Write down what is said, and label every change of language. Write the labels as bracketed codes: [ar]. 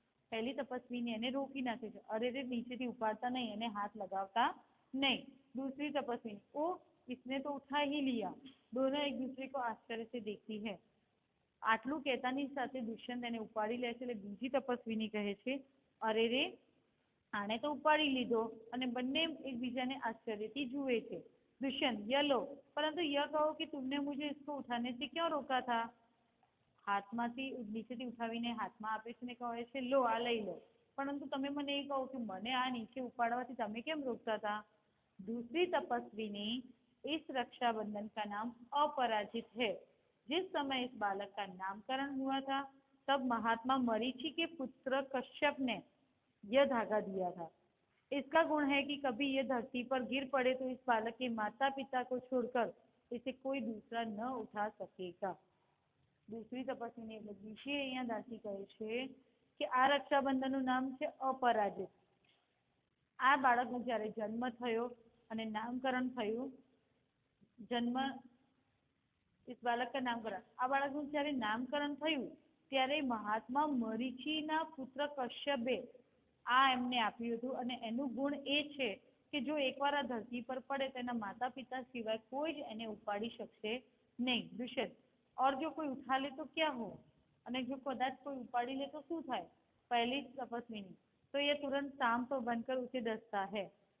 [gu] પહેલી તપસ્વીની એને રોકી નાખે છે, અરે રે નીચેથી ઉપાડતા નહીં અને હાથ લગાવતા નહીં. [hi] दूसरी तपस्विनी, ओ इसने तो उठा ही लिया. दोनों एक दूसरे को आश्चर्य से देखती है. [gu] આટલું કહેતાની સાથે દુષ્યંત એને ઉપાડી લે છે. એટલે બીજી તપસ્વીની કહે છે, અરે રે આને તો ઉપાડી લીધો, અને બંને એકબીજાને આશ્ચર્યથી જુએ છે. [hi] दुष्यंत, यह लो, परंतु यह कहो कि तुमने मुझे इसको उठाने से क्यों रोका था? [gu] હાથમાંથી નીચેથી ઉઠાવીને હાથમાં આપે છે ને કહે છે, લો આ લઈ લો, પરંતુ તમે મને એ કહો કે મને આ નીચે ઉપાડવાથી તમે કેમ રોકતા હતા? [hi] दूसरी तपस्विनी, इस रक्षाबंधन का नाम अपराजित है. जिस समय इस बालक का नामकरण हुआ था, तब महात्मा मरीचि के पुत्र कश्यप ने यह धागा दिया था. इसका गुण है कि कभी यह धरती पर गिर पड़े तो इस बालक के माता पिता को छोड़कर इसे कोई दूसरा न उठा सकेगा. दूसरी तपस्वीनी [gu] એટલે બીજી અહીંયા દાસી કહે છે કે આ રક્ષાબંધનનું નામ છે અપરાજિત. આ બાળકનો જ્યારે જન્મ થયો અને નામકરણ થયું, જન્મ [hi] इस बालक का नामकरण, [gu] આ બાળકનું જ્યારે નામકરણ થયું ત્યારે મહાત્મા મરીચીના પુત્ર કશ્યપે આ એમને આપ્યું હતું. અને એનું ગુણ એ છે કે જો એકવાર આ ધરતી પર પડે તો એના માતા પિતા સિવાય કોઈ જ એને ઉપાડી શકશે નહીં. [hi] દુષ્યંત, और जो कोई उठा ले तो क्या हो? [gu] અને જો કદાચ કોઈ ઉપાડી લે તો શું થાય? પહેલી તપસ્વીની, [hi] तो ये तुरंत सांप बनकर उसे डसता है.